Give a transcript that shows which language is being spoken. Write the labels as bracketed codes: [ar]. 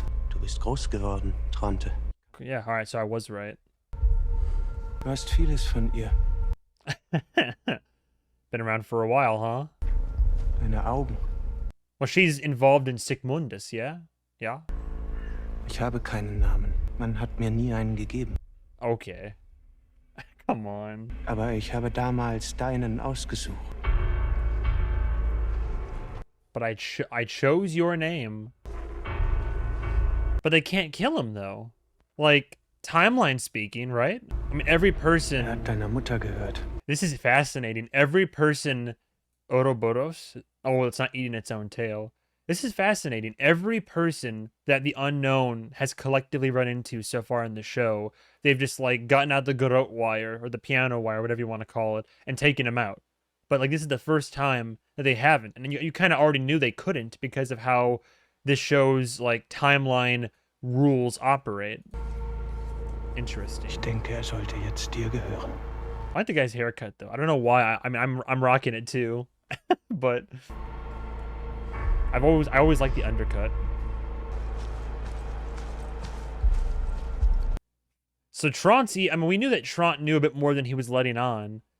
[de] Du bist groß geworden, Tronte. [en] Yeah, alright, so I was right. [de] Du hast vieles von ihr. [en] Been around for a while, huh? [de] Deine Augen. [en] Well, she's involved in Sigmundus, yeah? Yeah? [de] Ich habe keinen Namen. Man hat mir nie einen gegeben. [en] Okay. Come on. [de] Aber ich habe damals deinen ausgesucht. [en] But I chose your name. But they can't kill him, though. Like, timeline speaking, right? I mean, every person... [de] hat deiner Mutter gehört. [en] This is fascinating. Every person... Ouroboros? Oh, well, it's not eating its own tail. This is fascinating. Every person that the unknown has collectively run into so far in the show, they've just, like, gotten out the garrote wire, or the piano wire, whatever you want to call it, and taken him out. But, like, this is the first time that they haven't. And you kind of already knew they couldn't because of how this show's, like, timeline rules operate. Interesting. [de] Ich denke, sollte jetzt dir gehören. [en] I like the guy's haircut, though. I don't know why. I mean, I'm rocking it, too. But... I always like the undercut. So Trant's, I mean, we knew that Trant knew a bit more than he was letting on.